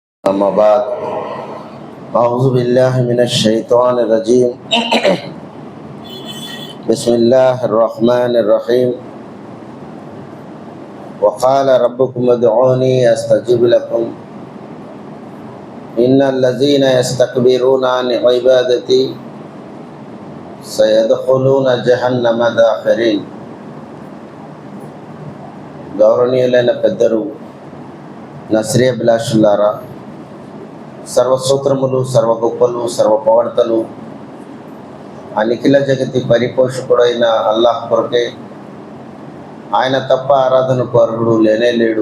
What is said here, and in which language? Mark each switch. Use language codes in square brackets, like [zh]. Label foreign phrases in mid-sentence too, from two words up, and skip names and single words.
[ar] أما بعد أعوذ بالله من الشيطان الرجيم بسم الله الرحمن الرحيم وقال ربكم ادعوني أستجب لكم إن الذين يستكبرون عن عبادتي سيدخلون جهنم داخرين. [te] గౌరవనీయులైన పెద్దలు, నశ్రేభిలాషులారా, సర్వసూత్రములు, సర్వగొప్పలు, సర్వపవర్తలు, అనిఖిల జగతి పరిపోషకుడైన అల్లాహ్ కొరకే. ఆయన తప్ప ఆరాధనకు అర్హుడు లేనే లేడు.